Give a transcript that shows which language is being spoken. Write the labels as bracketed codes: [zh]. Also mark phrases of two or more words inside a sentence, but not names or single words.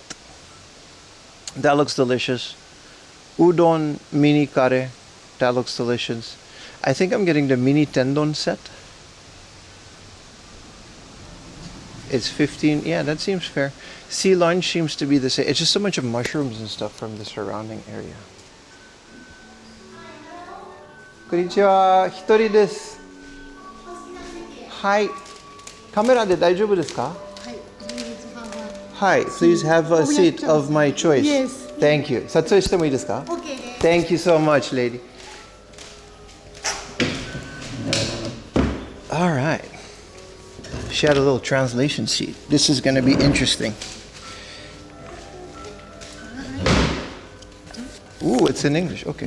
[en] That looks delicious. [ja] うどん ミニ カレー. [en] That looks delicious. I think I'm getting the mini tendon set. It's 15. Yeah, that seems fair. Sea lunch seems to be the same. It's just so much of mushrooms and stuff from the surrounding area. [ja] こんにちは。一人 です. Hi. カメラ で 大丈夫 です か? [en] Hi. Please have a seat of my choice. Yes. Thank you. [ja] 撮影 して も いい です か? [en] Okay. Thank you so much, lady. All right. She had a little translation sheet. This is going to be interesting. Ooh, it's in English. Okay.